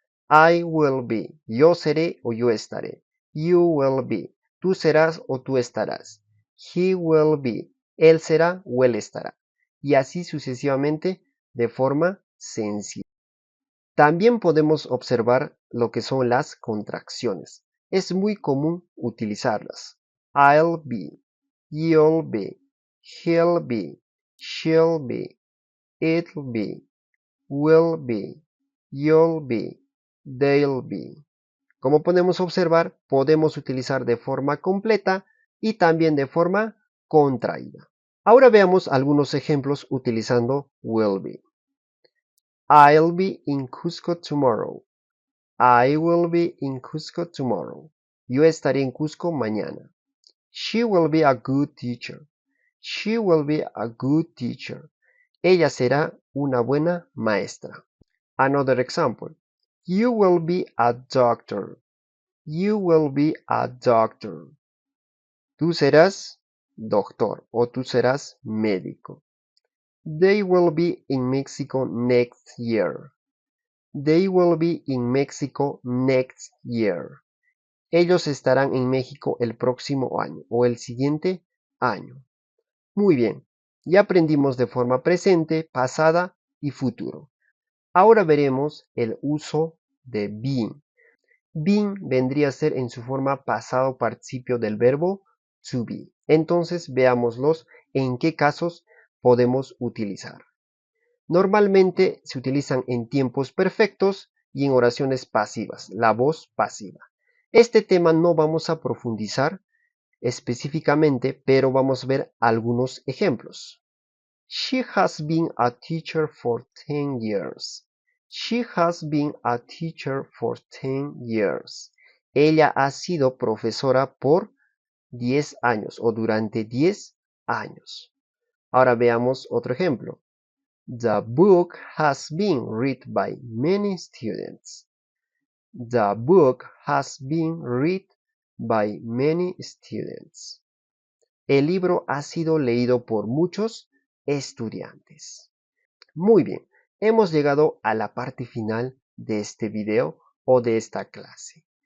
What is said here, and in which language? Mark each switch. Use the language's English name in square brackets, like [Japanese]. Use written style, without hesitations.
[English] I will be, [Spanish] yo seré o yo estaré. [English] You will be, [Spanish] tú serás o tú estarás. [English] He will be, [Spanish] él será o él estará. Y así sucesivamente de forma sencilla. También podemos observar lo que son las contracciones. Es muy común utilizarlas. [English] I'll be, you'll be, he'll be, she'll be, it'll be, will be, you'll be, they'll be. [Spanish] Como podemos observar, podemos utilizar de forma completa y también de forma contraída. Ahora veamos algunos ejemplos utilizando will be. [English] I'll be in Cusco tomorrow. I will be in Cusco tomorrow. [Spanish] Yo estaré en Cusco mañana. [English] She will be a good teacher. She will be a good teacher. [Spanish] Ella será una buena maestra. [English] Another example. You will be a doctor. You will be a doctor. [Spanish] Tú serás doctor o tú serás médico. [English] They will be in Mexico next year. They will be in Mexico next year. [Spanish] Ellos estarán en México el próximo año o el siguiente año. Muy bien, ya aprendimos de forma presente, pasada y futuro. Ahora veremos el uso de been. Been vendría a ser en su forma pasado participio del verbo to be. Entonces veámoslos en qué casos podemos utilizar. Normalmente se utilizan en tiempos perfectos y en oraciones pasivas, la voz pasiva. Este tema no vamos a profundizar específicamente, pero vamos a ver algunos ejemplos. [English] She has been a teacher for 10 years. She has been a teacher for 10 years. [Spanish] Ella ha sido profesora por 10 años o durante 10 años. Ahora veamos otro ejemplo. [English] The book has been read by many students. The book has been read by many students. [Spanish] El libro ha sido leído por muchos estudiantes. Muy bien, hemos llegado a la parte final de este video o de esta clase.